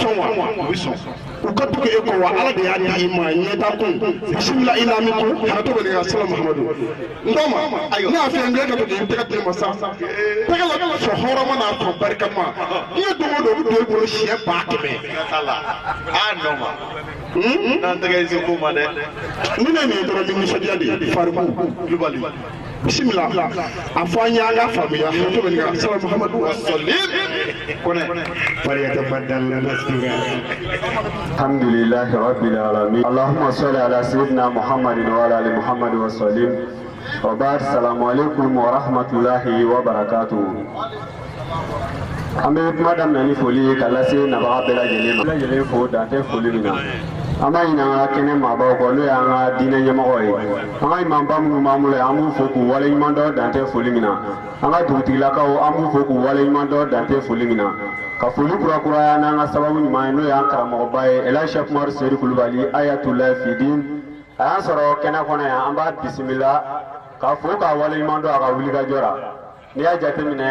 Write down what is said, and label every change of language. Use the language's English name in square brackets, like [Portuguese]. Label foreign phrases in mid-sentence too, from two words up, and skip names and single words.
[Bambara] sɔn wa u bɛ sɔn u ka tugu e kɔ wa ala de y'a di i ma ɲɛta kun bisimila i n'a min kun hakɛto bɛ ka sala mahamadu n dɔ ma ne y'a fɛ n ka to k'i tɛgɛ di ma sa tɛgɛ la sɔn hɔrɔnma n'a fɔ barikama n'i ye don o don u bɛ don i bolo siɲɛ 100,000 n'an tɛgɛ se ko ma dɛ ni ne nin ye dɔrɔn ni nisɔndiya de ye fariku kulubali bisimila a fɔ an ye an ka faamuya hakɛto bɛ ka sala mahamadu [Arabic] الحمد لله رب العالمين اللهم صل على سيدنا محمد وعلى ال محمد وسلم وبعد السلام عليكم ورحمة الله وبركاته [Bambara] an bɛ kuma daminɛ ni foli ye ka lase nabaga bɛɛ lajɛlen ma bɛɛ lajɛlen fo dan tɛ foli min na an b'a ɲini an ka kɛnɛ maabaw kɔ n'o y'an ka diinɛ ɲɛmɔgɔ ye an ka imamba minnu b'an bolo an b'u fo k'u waleɲuman dɔn dan tɛ foli min na an ka dugutigilakaw an b'u fo k'u waleɲuman dɔn dan tɛ foli min na ka foli kurakuraya n'an ka sababu ɲuman ye n'o y'an karamɔgɔba ye Elhaji Sɛki Umaru Seyidu Kulubali Ayatulahi Fidin a y'an sɔrɔ kɛnɛ kɔnɔ yan an b'a bisimila k'a fo k'a waleɲuman dɔn a ka wulikajɔ la n'i y'a jateminɛ